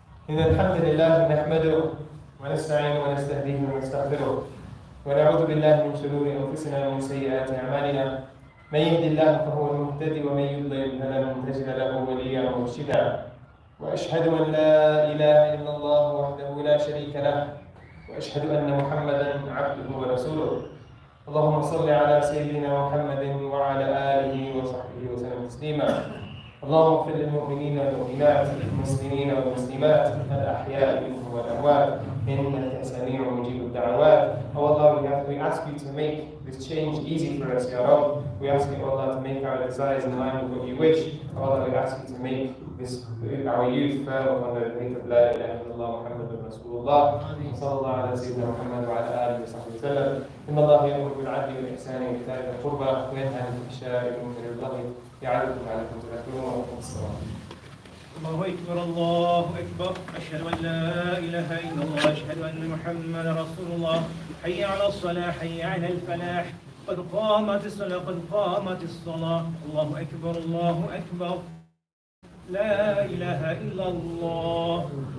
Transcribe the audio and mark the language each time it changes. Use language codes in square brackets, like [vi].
[ar] إن الحمد لله نحمده ونستعينه ونستهديه ونستغفره ونعوذ بالله من شرور أنفسنا ومن سيئات أعمالنا من يهد الله فهو المهتدي ومن يضلل فلن تجد له وليا مرشدا وأشهد أن لا إله إلا الله وحده لا شريك له وأشهد أن محمدا عبده ورسوله اللهم صل على سيدنا محمد وعلى آله وصحبه وسلم تسليما اللهم اغفر للمؤمنين والمؤمنات المسلمين والمسلمات الأحياء منهم والأموات إنك سميع مجيب الدعوات. [en] Oh Allah, we ask you to make this change easy for us, Ya Rabb. We ask you, Allah, to make our desires in line with what you wish. Allah, we ask you to make our youth firm upon the faith of La ilaha illallah Muhammadur Rasulullah. [ar] Sallallahu ala sayyidina Muhammad wa ala alihi wa sahbihi wa sallam. Inna Allah ya'muru bil 'adli wal ihsani wa ita'i dhil qurba wa yanha 'anil fahsha'i wal munkari wal baghi يعظكم لعلكم تذكرون وأقيموا الصلاة. الله أكبر الله أكبر أشهد أن لا إله إلا الله أشهد أن محمدا رسول الله حي على الصلاة حي على الفلاح قد قامت الصلاة قد قامت الصلاة الله أكبر الله أكبر لا إله إلا الله